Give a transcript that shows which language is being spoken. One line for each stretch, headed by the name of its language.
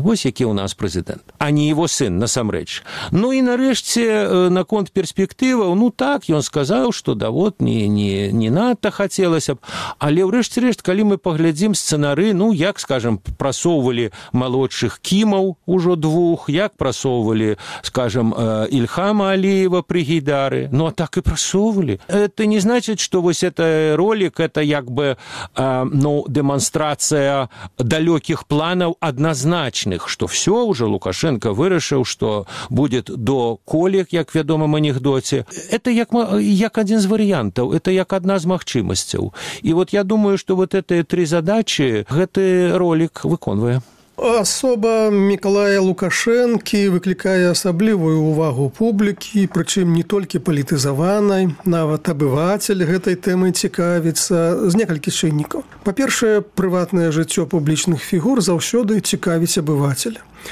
Belarusian: Вось які ў нас прэзідэнт, а не яго сын насамрэч. Ну і нарэшце наконт перспектываў, ну так, ён сказаў, што да вот не надта хацелася б, але ўрэшце рэшт, калі мы паглядзім сцэнары, ну як, скажам, прасоўвалі малодшых кімаў ужо двух, як прасоўвалі, скажам, Ільхама Аліева пры Гейдары, ну а так і прасоўвалі.
Russian: Это не значит, что вот этот ролик – это как бы ну, демонстрация далеких планов однозначных, что все, уже Лукашенко вырешил, что будет до колик, как в ведомом анекдоте. Это как один из вариантов, это как одна из махчимостей. И вот я думаю, что вот эти три задачи этот ролик выконывает.
Belarusian: Асоба Мікалая Лукашэнкі выклікае асаблівую ўвагу публікі, прычым не толькі палітызаванай, нават абываць гэтай тэмы цікавіцца з некалькі чыннікаў. Па-першае, прыватнае жыццё публічных фігур заўсёды цікавіць абывацеля.